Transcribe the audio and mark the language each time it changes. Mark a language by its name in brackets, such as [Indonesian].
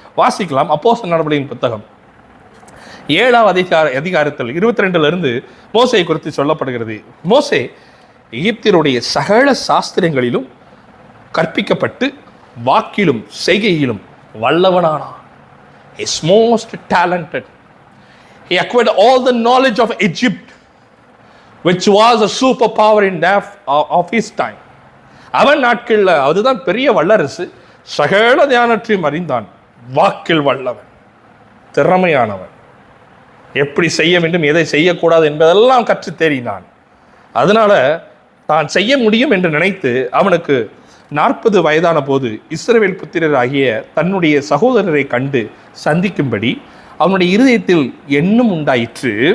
[Tamil] வாசிக்கலாம் அப்போஸ்தலர் நடவடிக்கையின் புத்தகம் 7ஆம் அதிகாரத்தில் 22 மோசே குறித்து சொல்லப்படுகிறது. மோசே எகிப்தியருடைய சகல சாஸ்திரங்களிலும் கற்பிக்கப்பட்டு வாக்கிலும் செய்கையிலும் வல்லவனானான். [English] He is most talented. He acquired all the knowledge of Egypt, which was a superpower in of his time. [Tamil] அவன் நாட்களில் அதுதான் பெரிய வல்லரசு. சகல தியானத்தையும் அறிந்தான். வாக்கில் வல்லவன், திறமையானவன், எப்படி செய்ய வேண்டும், எதை செய்யக்கூடாது என்பதெல்லாம் கற்று தேறினான். அதனால தான் செய்ய முடியும் என்று நினைத்து அவனுக்கு 40 வயதான போது இஸ்ரவேல் புத்திரர் ஆகிய தன்னுடைய சகோதரரை கண்டு சந்திக்கும்படி அவனுடைய இருதயத்தில் எண்ணம் உண்டாயிற்று.